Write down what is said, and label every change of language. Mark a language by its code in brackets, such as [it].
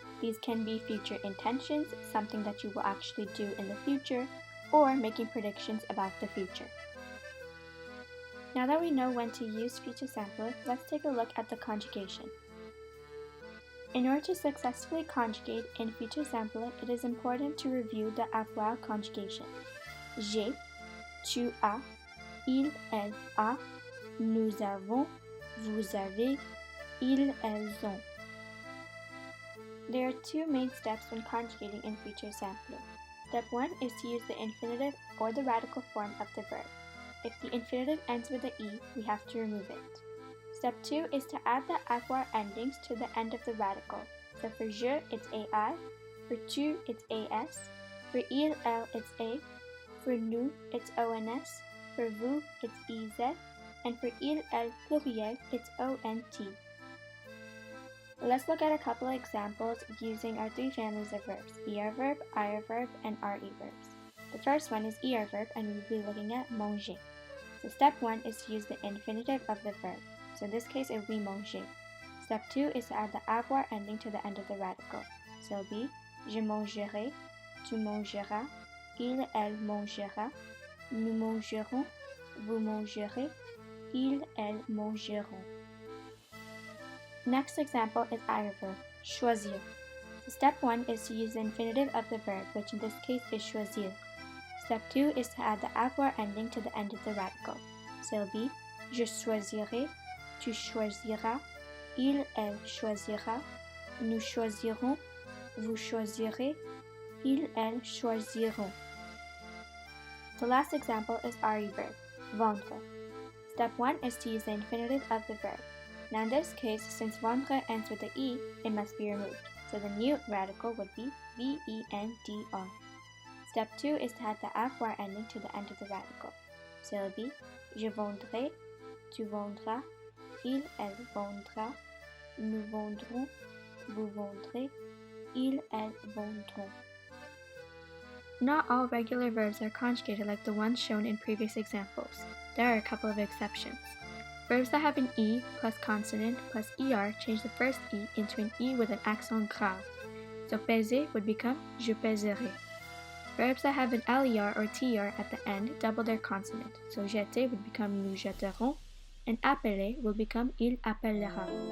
[en] These can be future intentions, something that you will actually do in the future, or making predictions about the future. Now that we know when to use futur simple, let's take a look at the conjugation. In order to successfully conjugate in futur simple, it is important to review the avoir conjugation. [fr] J'ai, tu as, il, elle a, nous avons, vous avez, ils, elles ont. [en] There are two main steps when conjugating in futur simple. Step 1 is to use the infinitive or the radical form of the verb. If the infinitive ends with an E, we have to remove it. Step 2 is to add the avoir endings to the end of the radical. So for je, it's AI, for tu, it's AS, for il, elle, it's A, for nous, it's ONS, for vous, it's EZ, and for il, elle, pluriel, it's ONT. Let's look at a couple of examples using our three families of verbs, ER verb, IR verb, and RE verbs. The first one is ER verb, and we'll be looking at manger. So step 1 is to use the infinitive of the verb. So in this case, it will be manger. Step 2 is to add the avoir ending to the end of the radical. So it will be [fr] je mangerai, tu mangeras, il, elle mangera, nous mangerons, vous mangerez, ils, elles mangeront. [en] Next example is IR verb, choisir. So step 1 is to use the infinitive of the verb, which in this case is choisir. Step 2 is to add the avoir ending to the end of the radical. So it will be [fr] je choisirai, tu choisiras, il, elle choisira, nous choisirons, vous choisirez, ils, elles choisiront. [en] The last example is RE verb, vendre. Step 1 is to use the infinitive of the verb. Now in this case, since vendre ends with the E, it must be removed. So the new radical would be V-E-N-D-R. Step 2 is to add the avoir ending to the end of the radical. So it will be [fr] je vendrai, tu vendras, il, elle vendra, nous vendrons, vous vendrez, ils, elles vendront. [en] Not all regular verbs are conjugated like the ones shown in previous examples. There are a couple of exceptions. Verbs that have an E plus consonant plus ER change the first E into an E with an accent grave. So peser would become [fr] je pèserai. [en] Verbs that have an LER or TR at the end double their consonant, so jeter would become [fr] nous jetterons, [en] and appeler will become [fr] il appellera.